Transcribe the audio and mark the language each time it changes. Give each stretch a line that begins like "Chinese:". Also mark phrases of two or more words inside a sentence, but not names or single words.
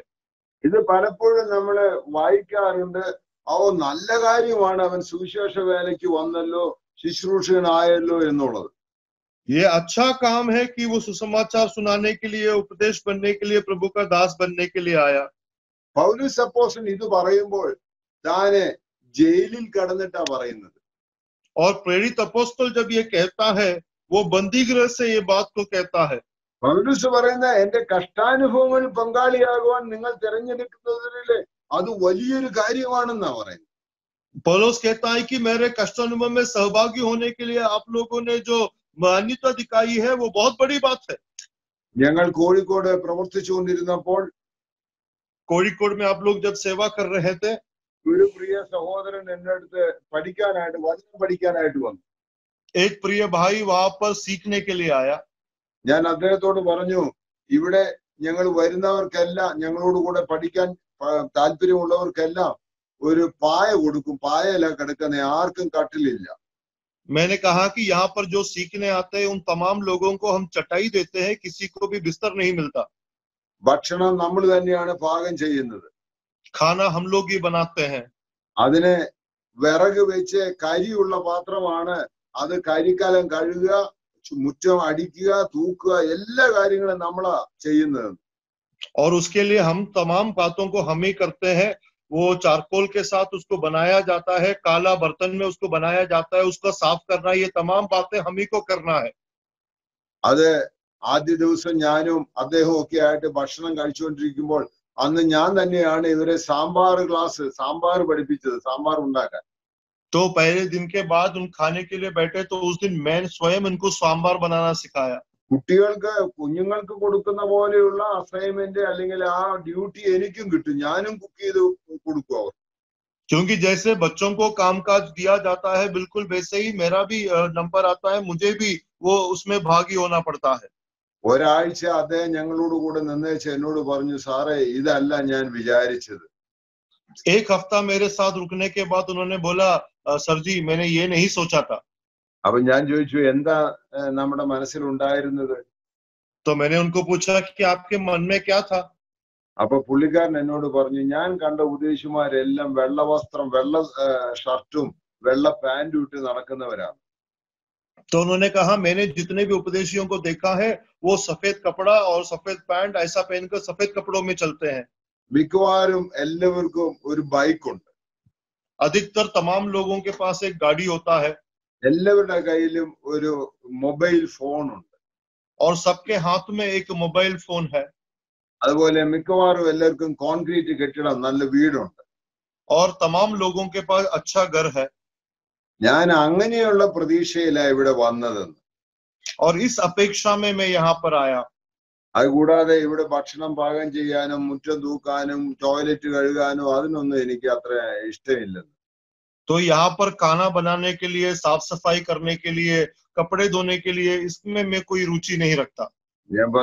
Malayalam: ഇത് പലപ്പോഴും നമ്മള് വായിക്കാറുണ്ട്. നല്ല കാര്യമാണ് അവൻ സുവിശേഷ വേലയ്ക്ക് വന്നല്ലോ, ശുശ്രൂഷകനായല്ലോ എന്നുള്ളത്.
Hindi: ये अच्छा काम है कि वो सुसमाचार सुनाने के लिए, उपदेश बनने के लिए, प्रभु का दास बनने के लिए आया।
Malayalam: പൗലോസ് അപ്പോസ്തലൻ ഇത് പറയുമ്പോൾ താനെ ജയിലിൽ കടന്നിട്ടാ പറയുന്നത്.
Hindi: और प्रेरित अपोस्तल जब ये कहता है, वो बंदी गृह से ये बात को कहता है।
Malayalam: പൗലോസ് പറയുന്ന എന്റെ കഷ്ടാനുഭവങ്ങളിൽ പങ്കാളിയാകുവാൻ നിങ്ങൾ തിരഞ്ഞെടുക്കുന്നതിലെ അത് വലിയൊരു കാര്യമാണെന്നാ പറയുന്നത്.
Hindi: पौलुस कहता है कि मेरे कष्ट अनुभव में सहभागी होने के लिए आप लोगों ने जो मान्यता दिखाई है वो बहुत बड़ी बात है।
Malayalam: ഞങ്ങൾ കോഴിക്കോട് പ്രവർത്തിച്ചുകൊണ്ടിരുന്നപ്പോൾ
Hindi: कोഴിക്കോട് में आप लोग जब सेवा कर रहे थे,
Malayalam: ഒരു പ്രിയ സഹോദരൻ എന്റെ അടുത്ത് പഠിക്കാനായിട്ട്, വചനം പഠിക്കാനായിട്ട് വന്നു.
Hindi: एक प्रिय भाई वहां पर सीखने के लिए आया।
Malayalam: ഞാൻ അദ്ദേഹത്തോട് പറഞ്ഞു, ഇവിടെ ഞങ്ങൾ വരുന്നവർക്കെല്ലാം, ഞങ്ങളോട് കൂടെ പഠിക്കാൻ താല്പര്യമുള്ളവർക്കെല്ലാം ഒരു പായ കൊടുക്കും. പായല കിടക്കുന്ന ആർക്കും കട്ടിലില്ല.
Hindi: मैंने कहा कि यहाँ पर जो सीखने आते हैं उन तमाम लोगों को हम चटाई देते हैं, किसी को भी बिस्तर नहीं मिलता।
Malayalam: ഭക്ഷണം നമ്മൾ തന്നെയാണ് പാകം ചെയ്യുന്നത്.
Hindi: खाना हम लोग ही बनाते हैं।
Malayalam: അതിനെ വിറക് വെച്ച് കരിയുള്ള പാത്രമാണ്. അത് കരിക്കാലം കഴുകുക, മുറ്റം അടിക്കുക, തൂക്കുക, എല്ലാ കാര്യങ്ങളും നമ്മളാ ചെയ്യുന്നത്.
Hindi: और उसके लिए हम तमाम बातों को हम ही करते हैं। वो चारकोल के साथ उसको बनाया जाता है, काला बर्तन में उसको बनाया जाता है, उसको साफ करना, ये तमाम बातें हम ही को करना है।
Malayalam: അത് ആദ്യ ദിവസം ഞാനും അദ്ദേഹവും ഒക്കെ ആയിട്ട് ഭക്ഷണം കഴിച്ചുകൊണ്ടിരിക്കുമ്പോൾ അന്ന് ഞാൻ തന്നെയാണ് ഇവരെ സാമ്പാർ പഠിപ്പിച്ചത്, സാമ്പാർ ഉണ്ടാക്കാൻ.
Hindi: तो पहले दिन के बाद उन खाने के लिए बैठे तो उस दिन मैं स्वयं उनको सांबार बनाना सिखाया।
Malayalam: കുഞ്ഞുങ്ങൾക്ക് കൊടുക്കുന്ന പോലെയുള്ള അസൈൻമെന്റ് അല്ലെങ്കിൽ ആ ഡ്യൂട്ടി എനിക്കും കിട്ടും. ഞാനും കുക്ക് ചെയ്ത് കൊടുക്കും അവർ.
Hindi: क्योंकि जैसे बच्चों को कामकाज दिया जाता है, बिल्कुल वैसे ही मेरा भी नंबर आता है, मुझे भी वो उसमें भागी होना पड़ता है।
Malayalam: ഒരാഴ്ച അദ്ദേഹം ഞങ്ങളോട് കൂടെ നിന്നേച്ച് എന്നോട് പറഞ്ഞു, സാറേ ഇതല്ല ഞാൻ വിചാരിച്ചത്.
Hindi: एक हफ्ता मेरे साथ रुकने के बाद उन्होंने बोला, सर जी मैंने ये नहीं सोचा था।
Malayalam: അപ്പൊ ഞാൻ ചോദിച്ചു, എന്താ നമ്മുടെ മനസ്സിലുണ്ടായിരുന്നത്?
Hindi: तो मैंने उनको पूछा कि आपके मन में क्या था?
Malayalam: അപ്പൊ പുള്ളിക്കാരൻ എന്നോട് പറഞ്ഞു, ഞാൻ കണ്ട ഉപദേശിമാരെല്ലാം വെള്ള വസ്ത്രം, വെള്ള ഷർട്ടും വെള്ള പാന്റും ഇട്ട് നടക്കുന്നവരാണ്.
Hindi: तो उन्होंने कहा, मैंने जितने भी उपदेशियों को देखा है वो सफेद कपड़ा और सफेद पैंट ऐसा पहनकर सफेद कपड़ों में चलते हैं।
Malayalam: മിക്കവാറും എല്ലാവർക്കും ഒരു ബൈക്കുണ്ട്.
Hindi: अधिकतर तमाम लोगों के पास एक गाड़ी होता है।
Malayalam: എല്ലാവരുടെ കയ്യിലും ഒരു
English: mobile phone
Malayalam: ഉണ്ട്.
Hindi: और सबके हाथ में एक
English: mobile phone
Hindi: है।
Malayalam: അതുപോലെ മിക്കവാറും എല്ലാവർക്കും കോൺക്രീറ്റ് കെട്ടിടം, നല്ല വീടുണ്ട്.
Hindi: और तमाम लोगों के पास अच्छा घर है।
Malayalam: ഞാൻ അങ്ങനെയുള്ള പ്രതീക്ഷയിലാണ് ഇവിടെ വന്നതെന്ന്.
Hindi: और इस अपेक्षा में मैं यहाँ पर आया।
Malayalam: അതുകൂടാതെ ഇവിടെ ഭക്ഷണം പാകം ചെയ്യാനും മുറ്റം തൂക്കാനും ടോയ്ലറ്റ് കഴുകാനും അതിനൊന്നും എനിക്ക് അത്ര ഇഷ്ടമില്ലെന്ന്.
Hindi: तो यहाँ पर खाना बनाने के लिए, साफ सफाई करने के लिए, कपड़े धोने के लिए, इसमें मैं कोई रुचि नहीं रखता।